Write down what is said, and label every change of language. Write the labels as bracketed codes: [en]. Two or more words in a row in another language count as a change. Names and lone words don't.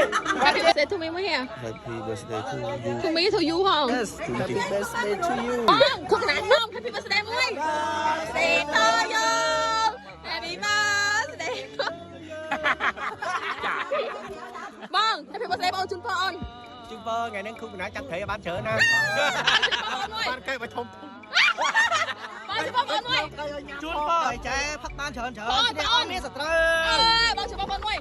[en] to me មកហ៎ Happy birthday to you to me to you ហ៎ Yes Happy birthday to you [km] ខកណាស់ខ្ញុំ [en] Happy birthday [km] មួយ [en] Birthday to you Happy birthday [km] បង [en] Happy birthday [km] បងជូនពរអូន ជូនពរថ្ងៃនេះគូកណាចាប់ត្រីបានច្រើនណាបានគេបើធំ បងជូនពរអូនមួយ ជូនពរឲ្យចែផឹកបានច្រើនអូនមានសត្រូវ បងជូនពរអូនមួយ